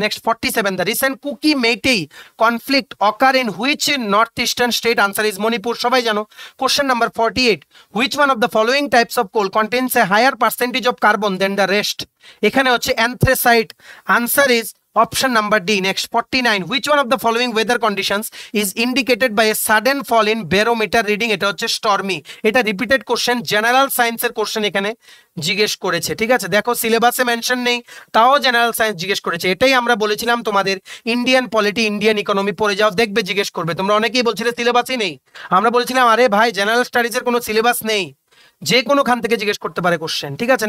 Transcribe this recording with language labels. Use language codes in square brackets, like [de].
[en] Next 47, the recent Kuki Meitei conflict occur in which north eastern state? Answer is Manipur, [bn] সবাই জানো। [en] Question number 48, which one of the following types of coal contains a higher percentage of carbon than the rest? [bn] এখানে হচ্ছে [en] Anthracite, answer is option number D. Next 49, which one of the following weather conditions is indicated by a sudden fall in barometer reading? [bn] এটা হচ্ছে stormy. এটা repeated question, general সায়েন্সের question এখানে জিজ্ঞেস করেছে, ঠিক আছে। দেখো সিলেবাসে মেনশন নেই, তাও জেনারেল সায়েন্স জিজ্ঞেস করেছে। এটাই আমরা বলেছিলাম তোমাদের ইন্ডিয়ান পলিটি, ইন্ডিয়ান ইকোনমি পড়ে যাও, দেখবে জিজ্ঞেস করবে। তোমরা অনেকেই বলছিলে সিলেবাসই নেই, আমরা বলেছিলাম আরে ভাই জেনারেল স্টাডিজের কোনো সিলেবাস নেই, যে কোনো খান থেকে জিজ্ঞেস করতে পারে কোশ্চেন, ঠিক আছে।